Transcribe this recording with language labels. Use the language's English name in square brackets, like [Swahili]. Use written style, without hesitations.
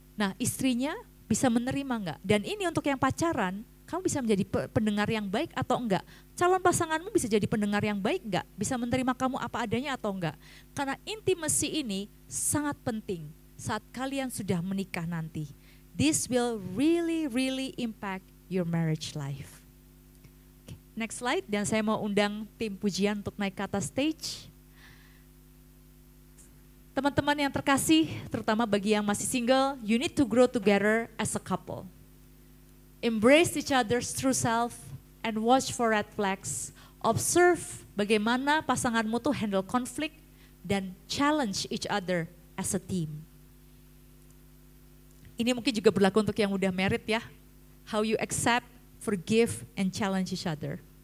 [Indonesian] Nah istrinya bisa menerima enggak? Dan ini untuk yang pacaran, kamu bisa menjadi pendengar yang baik atau enggak? Calon pasanganmu bisa jadi pendengar yang baik enggak? Bisa menerima kamu apa adanya atau enggak? Karena intimacy ini sangat penting saat kalian sudah menikah nanti. [English] This will really impact your marriage life. [Indonesian] Okay, next slide, dan saya mau undang tim pujian untuk naik ke atas stage. [English] Teman-teman yang terkasih, terutama bagi yang masih single, you need to grow together as a couple. Embrace each other's true self and watch for red flags. Observe bagaimana pasanganmu tuh handle konflik dan challenge each other as a team. [Indonesian] Ini mungkin juga berlaku untuk yang udah married ya. [English] How you accept, forgive, and challenge each other.